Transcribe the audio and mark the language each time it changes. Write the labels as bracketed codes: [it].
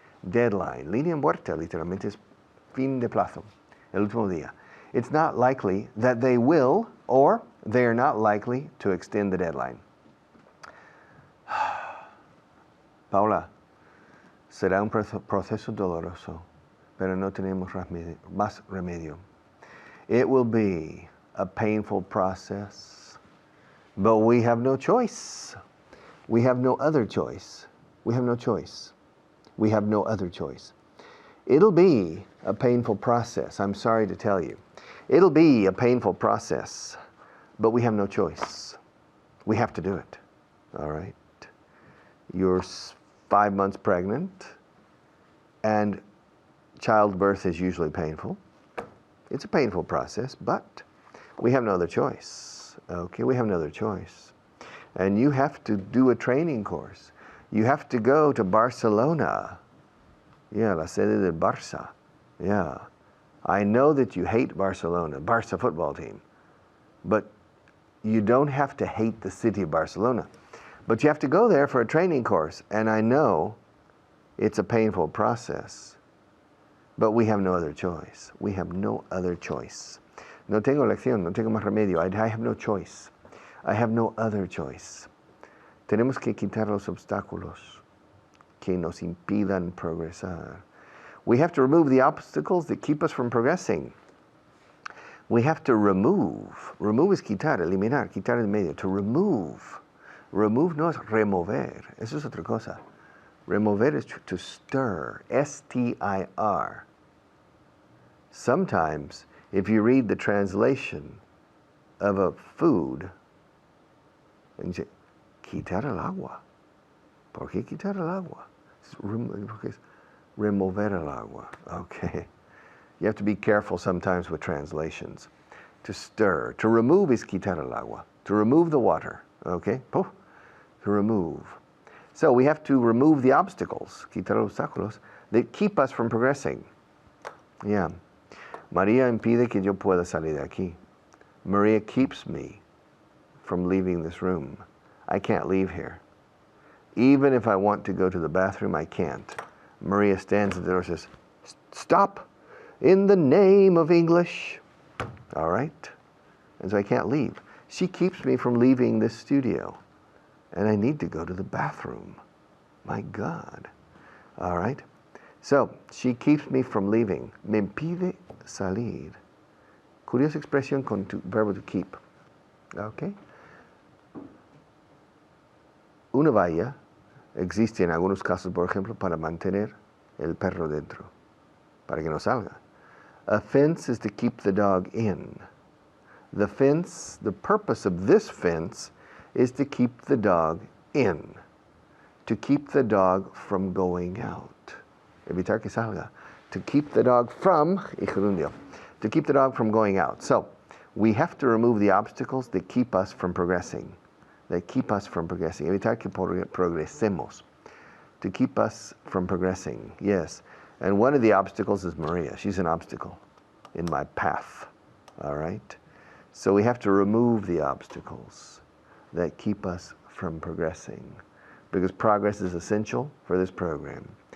[es] Deadline, línea muerta, literalmente es fin de plazo, el último día. [en] It's not likely that they will, or they are not likely to extend the deadline. [es] Paula, será un proceso doloroso, pero no tenemos más remedio. [en] It will be a painful process, but we have no choice. We have no other choice. We have no choice. We have no other choice. It'll be a painful process, I'm sorry to tell you. It'll be a painful process, but we have no choice. We have to do it, all right? You're 5 months pregnant, and childbirth is usually painful. It's a painful process, but we have no other choice, okay? We have no other choice. And you have to do a training course. You have to go to Barcelona. Yeah, [es] la sede del Barça. [en] Yeah. I know that you hate Barcelona, Barça football team. But you don't have to hate the city of Barcelona. But you have to go there for a training course. And I know it's a painful process. But we have no other choice. We have no other choice. [es] No tengo elección, no tengo más remedio. [en] I have no choice. I have no other choice. [es] Tenemos que quitar los obstáculos que nos impidan progresar. [en] We have to remove the obstacles that keep us from progressing. We have to remove. [es] Remove es quitar, eliminar, quitar en medio. [en] To remove. [es] Remove no es remover. Eso es otra cosa. [en] Remover is to stir. S-T-I-R. Sometimes, if you read the translation of a food, and you say, [es] quitar el agua. ¿Por qué quitar el agua? Porque es remover el agua. [en] Okay. You have to be careful sometimes with translations. To stir. To remove is [es] quitar el agua. [en] To remove the water. Okay? To remove. So we have to remove the obstacles, [es] quitar los obstáculos, [en] that keep us from progressing. Yeah. [es] María impide que yo pueda salir de aquí. [en] Maria keeps me from leaving this room. I can't leave here. Even if I want to go to the bathroom, I can't. Maria stands at the door and says, stop. In the name of English. All right? And so I can't leave. She keeps me from leaving this studio. And I need to go to the bathroom. My God. All right? So, she keeps me from leaving. [es] Me impide salir. Curiosa expresión con tu verbo [en] to keep. [es] Okay? Una valla existe en algunos casos, por ejemplo, para mantener el perro dentro, para que no salga. [en] A fence is to keep the dog in. The fence, the purpose of this fence is to keep the dog in, to keep the dog from going out. [es] Evitar que salga. [en] To keep the dog from, to keep the dog from going out. So, we have to remove the obstacles that keep us from progressing. That keep us from progressing. [es] Evitar que progresemos. [en] To keep us from progressing, yes. And one of the obstacles is Maria. She's an obstacle in my path, all right? So we have to remove the obstacles that keep us from progressing, because progress is essential for this program.